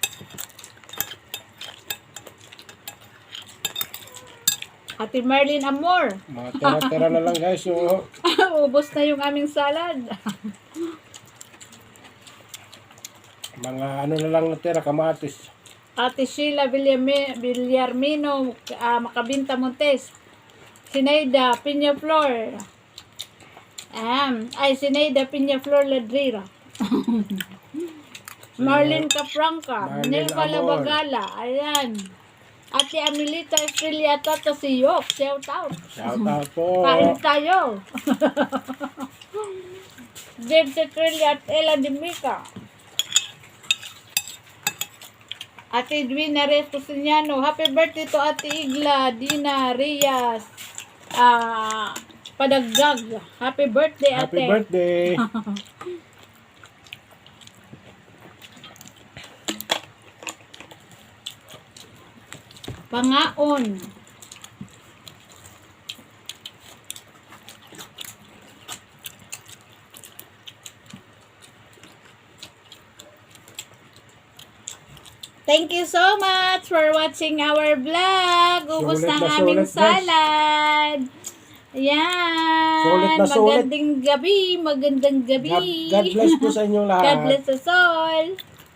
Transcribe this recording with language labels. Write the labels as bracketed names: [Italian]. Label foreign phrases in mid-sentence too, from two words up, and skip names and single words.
[Filipino] Ate Marlene Amor. Mga tira-tira na lang guys yung Ubos na yung aming salad. mga ano na lang natira, kamatis. Ate Sheila Villarmino, Macabinta Montes. Sineida Peñaflor. Sineida Peñaflor Ladrira. Marlene Capranca. Marlene Nelva Amor. Labagala. Ayan. Ate Amelita Estrella Tata Siyok. [English] Shout out. Shout out po. [Filipino] Kain tayo. James Estrella at Ella Dimica. Ate Edwina Reyes Cusiniano. [English] Happy birthday to Ate Igla, Dina, Rias, Padagdag. Happy birthday, Ate. Happy birthday. [Filipino] Pangaon. [English] Thank you so much for watching our vlog. [Filipino] Ubos Sulit ng na aming sulit, guys. salad. Ayan. Sulit na sulit. Magandang gabi. Magandang gabi. [English] God bless [Filipino] po sa inyong lahat. [English] God bless us all.